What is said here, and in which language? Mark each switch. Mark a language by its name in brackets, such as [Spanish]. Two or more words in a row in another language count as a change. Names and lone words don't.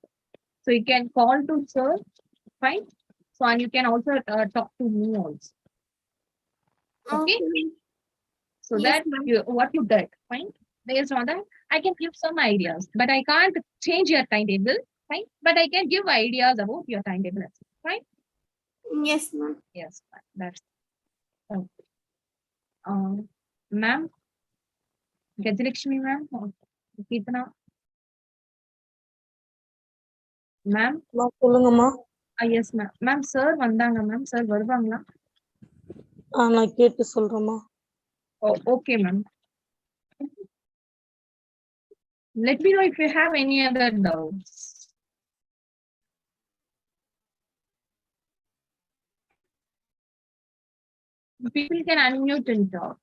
[English] So you can call to sir, fine. So and you can also talk to me also. Okay. So Yes, that ma'am. what you did, fine. Based on that, I can give some ideas, but I can't change your timetable, fine. But I can give ideas about your timetable, fine. Yes, ma'am. Yes, fine. That's okay. Ma'am, Gajalakshmi ma'am, Keetana, ma'am. [Tamil] சொல்லுங்கம்மா. [English] Yes, ma'am. Ma'am, sir வந்தாங்க ma'am. Sir வருவாங்களா? [Tamil] நான் கேட்டு சொல்றேம்மா. [English] Oh, okay, ma'am. Let me know if you have any other doubts. People can unmute and talk.